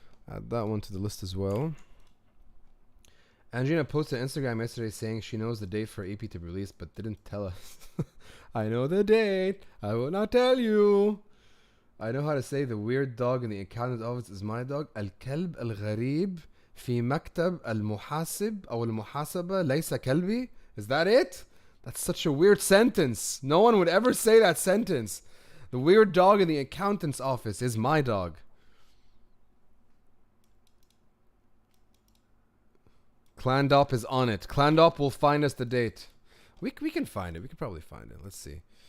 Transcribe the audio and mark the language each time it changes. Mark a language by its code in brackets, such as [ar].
[en] Add that one to the list as well. Angelina posted on Instagram yesterday saying she knows the date for EP to be released, but didn't tell us. I know the date. I will not tell you. I know how to say the weird dog in the accountant's office is my dog. [ar] الكلب الغريب في مكتب المحاسب أو المحاسبة ليس كلبي. [en] Is that it? That's such a weird sentence. No one would ever say that sentence. The weird dog in the accountant's office is my dog. Clandop is on it. Clandop will find us the date. We can find it. We can probably find it. Let's see.